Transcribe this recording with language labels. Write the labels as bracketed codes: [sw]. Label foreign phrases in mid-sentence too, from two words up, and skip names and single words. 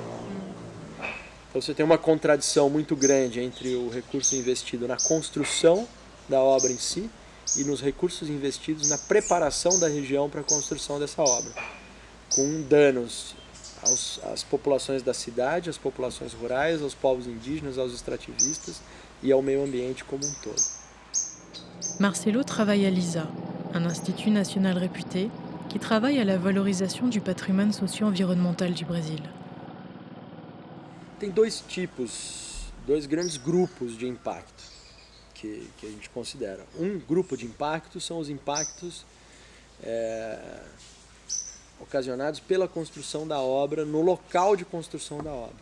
[pt] Então você tem uma contradição muito grande entre o recurso investido na construção da obra em si e nos recursos investidos na preparação da região para a construção dessa obra, com danos às populações da cidade, às populações rurais, aos povos indígenas, aos extrativistas e ao meio ambiente como um todo. [fr] Marcelo travaille à l'ISA, un institut national réputé qui travaille à la valorisation du patrimoine socio-environnemental du Brésil. [pt] Tem dois grandes grupos de impacto que a gente considera. Um grupo de impactos são os impactos ocasionados pela construção da obra no local de construção da obra.